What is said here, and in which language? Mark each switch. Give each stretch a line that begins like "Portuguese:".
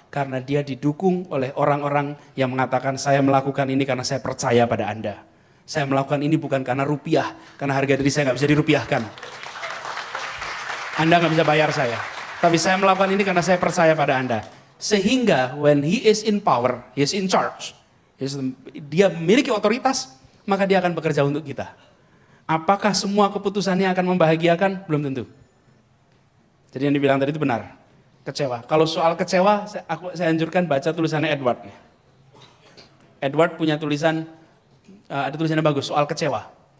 Indonesian: Karena dia didukung oleh orang-orang yang mengatakan saya melakukan ini karena saya percaya pada Anda. Saya melakukan ini bukan karena rupiah, karena harga diri saya nggak bisa dirupiahkan. Anda nggak bisa bayar saya. Tapi saya melakukan ini karena saya percaya pada Anda. Sehingga
English: when he is in power, he is in charge.
Indonesian: Dia memiliki otoritas, maka dia akan bekerja untuk kita. Apakah semua keputusannya akan membahagiakan? Belum tentu. Jadi yang dibilang tadi itu benar. Kecewa. Kalau soal kecewa, saya anjurkan baca tulisannya Edward. Edward punya tulisan, ada tulisannya bagus, soal kecewa.